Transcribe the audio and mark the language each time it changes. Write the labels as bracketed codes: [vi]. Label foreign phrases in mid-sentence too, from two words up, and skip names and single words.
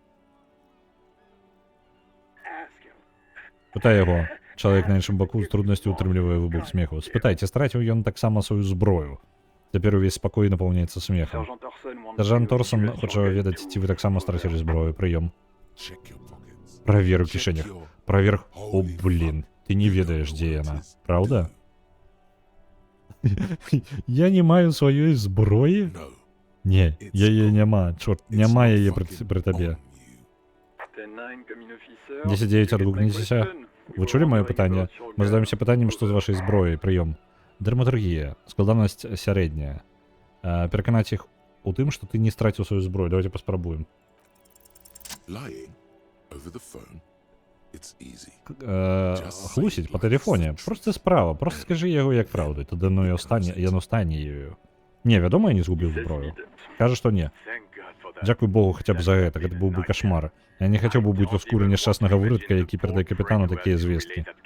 [be] Пытай яго. Чалавек на іншым баку з труднасцю ўтрымлівае выбух смеху. Спытайце, страціў ён таксама сваю зброю. Цяпер увесь спакой напаўняецца смехам. Сержант Торсон хоча ведаць, ці вы таксама страцілі зброю. Прыём. [en] check your pockets. [be] Правер у [en] Check [be] кішэнях. [en] your [be] Правер... О, [en] holy [be] блін. Ты не ведаеш, дзе яна. [en] pockets. [be] Праўда? Я не маю сваёй зброі? [en] No, [be] Не, яе няма. Чорт, [en] it's [be] няма [en] not [be] яе [en] fucking [be] пры табе. [en] on you. [be] 10-9, адгукніцеся. Вы чулі маё пытанне? Мы задаемся пытаннем, што з вашай зброяй. Прыём. Драматургія. Складанасць сярэдняя. Пераканаць іх у тым, што ты не страціў сваю зброю. Давайте паспрабуем. [en] Lying over the phone, it's easy. [be] Хлусіць па тэлефоне. Проста справа. Проста скажы яго як праўду. Тады яно стане ёю. Не, вядома, я не згубіў зброю. Кажа, што не. Дзякуй Богу хаця б за гэта. Гэта быў бы кашмар. Я не хацеў бы быць у скуры няшчаснага вырадка, які перадае капітану такія звесткі.